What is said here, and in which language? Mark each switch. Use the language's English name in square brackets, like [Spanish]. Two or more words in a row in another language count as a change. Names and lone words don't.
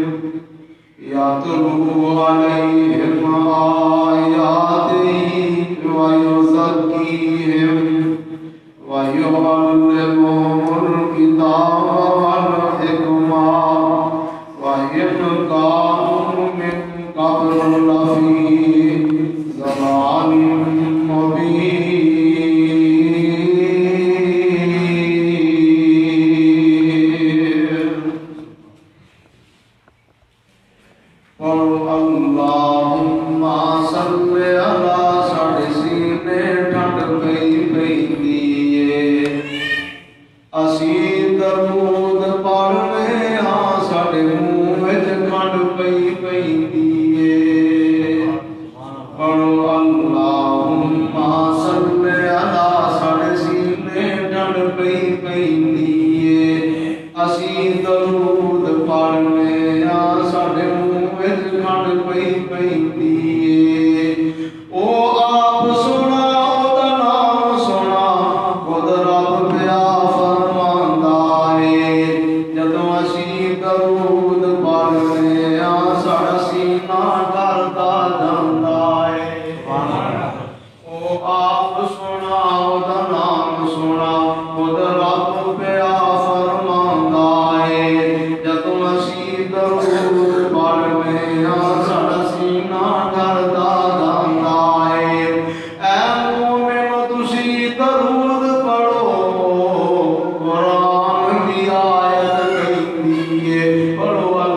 [Arabic] يتلو عليهم آياته ويزكيهم ويعلمهم الكتاب والحكمة وإن كانوا من قبل لفي ضلال مبين اللهم صل على [Punjabi] ساڈے سینے ٹھنڈ پئی پیندی اے اسی درود پڑھنے ہاں ساڈے منہ وچ کھنڈ پئی پیندی اے پڑھو [Arabic] اللہم صل علی [Punjabi] ساڈے سینے ٹھنڈ پئی پیندی اے اسی درود پڑھنے ہاں ساڈے منہ وچ کھنڈ پئی پیندی اے او آپ سنا او دا نام سنا خود رب پیا فرماندا اے جدوں اسی درود پڑھنے ہاں ساڈا سینہ ڈردا جاندا اے او آپ سنا او دا نام سنا خود رب پیا فرماندا اے جدوں اسی درود پڑھنے ہاں ساڈا سینہ ڈردا جاندا اے اے مومن تسی درود پڑھو قرآن دی آیت کہندی اے پڑھو